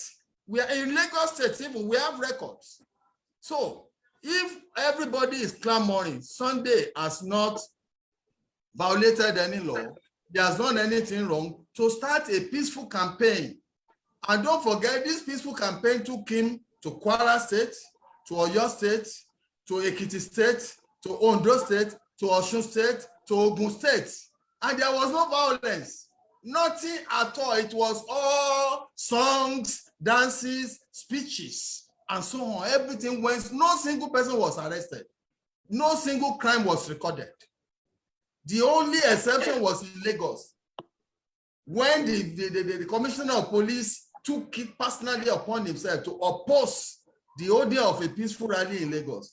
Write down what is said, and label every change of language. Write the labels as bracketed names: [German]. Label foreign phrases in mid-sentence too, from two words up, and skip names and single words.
[English] We are in Lagos State, even we have records. So if everybody is clamoring, Sunday has not violated any law, he has done anything wrong, to start a peaceful campaign. And don't forget, this peaceful campaign took him to Kwara State, to Oyo State, to Ekiti State, to Ondo State, to Osun State, to Ogun State. And there was no violence. Nothing at all. It was all songs, dances, speeches, and so on. Everything went, no single person was arrested. No single crime was recorded. The only exception was in Lagos, when the commissioner of police took it personally upon himself to oppose the order of a peaceful rally in Lagos.